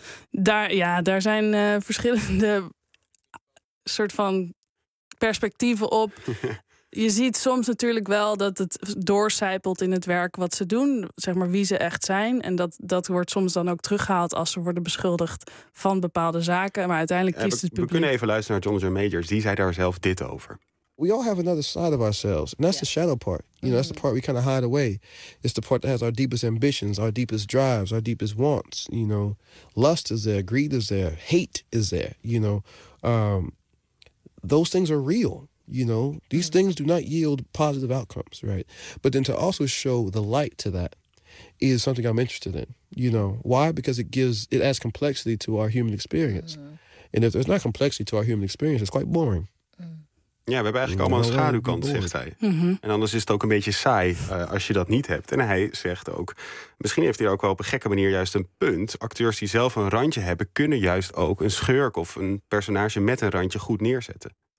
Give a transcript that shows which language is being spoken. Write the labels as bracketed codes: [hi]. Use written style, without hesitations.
[nl] Daar zijn verschillende soort van perspectieven op. Je ziet soms natuurlijk wel dat het doorcijpelt in het werk wat ze doen. Zeg maar wie ze echt zijn. En dat wordt soms dan ook teruggehaald als ze worden beschuldigd van bepaalde zaken. Maar uiteindelijk kiest het publiek... We kunnen even luisteren naar Jonathan Majors. Die zei daar zelf dit over. [en] We all have another side of ourselves. And that's the shadow part. You know, that's the part we kind of hide away. It's the part that has our deepest ambitions, our deepest drives, our deepest wants. You know, lust is there, greed is there, hate is there. You know, those things are real. You know, these things do not yield positive outcomes, right? But then to also show the light to that is something I'm interested in. You know, why? Because it adds complexity to our human experience. And if there's not complexity to our human experience, it's quite boring. [nl] Ja, we hebben eigenlijk allemaal een schaduwkant, zegt hij. En anders is het ook een beetje saai als je dat niet hebt. En hij zegt ook, misschien heeft hij ook wel op een gekke manier juist een punt. Acteurs die zelf een randje hebben, kunnen juist ook een schurk of een personage met een randje goed neerzetten.